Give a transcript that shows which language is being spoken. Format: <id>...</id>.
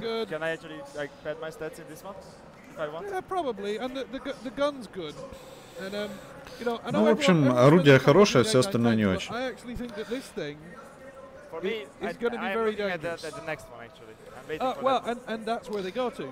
<en>Can I actually like pad my stats in this one? Yeah, probably, and the gun's good. And you know,</en> <ru>ну, в общем, орудие хорошее, все остальное не очень.</ru> <en>I actually think that this thing is going to be very dangerous. At the next one, actually. I'm waiting for well, and that's where they go to.</en>